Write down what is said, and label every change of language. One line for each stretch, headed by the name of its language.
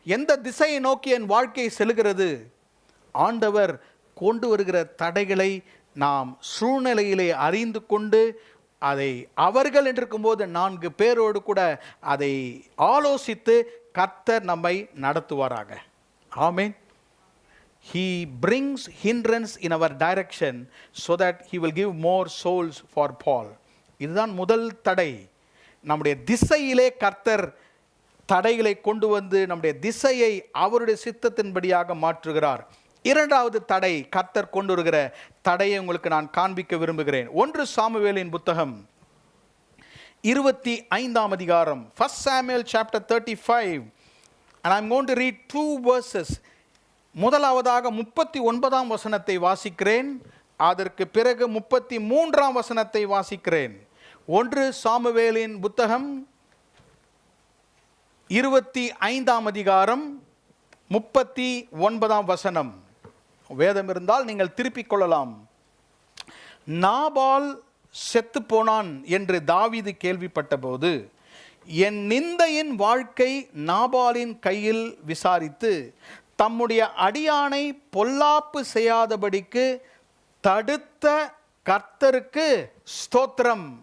Tamil: எந்த திசையை நோக்கி என் வாழ்க்கை செல்கிறது? ஆண்டவர் கொண்டு வருகிற தடைகளை நாம் சூழ்நிலையிலே அறிந்து கொண்டு அதை அவர்கள் என்றிருக்கும்போது 4 பேரோடு கூட அதை ஆலோசித்து கர்த்தர் நம்மை நடத்துவாராக. ஆமென்.
English: He brings hindrance in our direction so that he will give more souls for Paul.
Tamil: இதுதான் முதல் தடை. நம்முடைய திசையிலே கர்த்தர் தடைகளை கொண்டு வந்து நம்முடைய திசையை அவருடைய சித்தத்தின்படியாக மாற்றுகிறார். 2வது தடை, கர்த்தர் கொண்டு வருகிற தடையை உங்களுக்கு நான் காண்பிக்க விரும்புகிறேன். 1 சாமுவேலின் புத்தகம் 25ஆம் அதிகாரம்,
English: 1 Samuel chapter 35, and I'm going to read 2 verses.
Tamil: முதலாவதாக 39ஆம் வசனத்தை வாசிக்கிறேன். அதற்கு பிறகு 33ஆம் வசனத்தை வாசிக்கிறேன். 1 சாமுவேலின் புத்தகம் 25ஆம் அதிகாரம் 39ஆம் வசனம். வேதம் இருந்தால் நீங்கள் திருப்பிக் கொள்ளலாம். நாபால் செத்து போனான் என்று தாவீது கேள்விப்பட்ட போது, என் நிந்தையின் வாழ்க்கை நாபாலின் கையில் விசாரித்து தம்முடைய அடியானை பொல்லாப்பு செய்யாதபடிக்கு தடுத்த கர்த்தருக்கு ஸ்தோத்திரம்.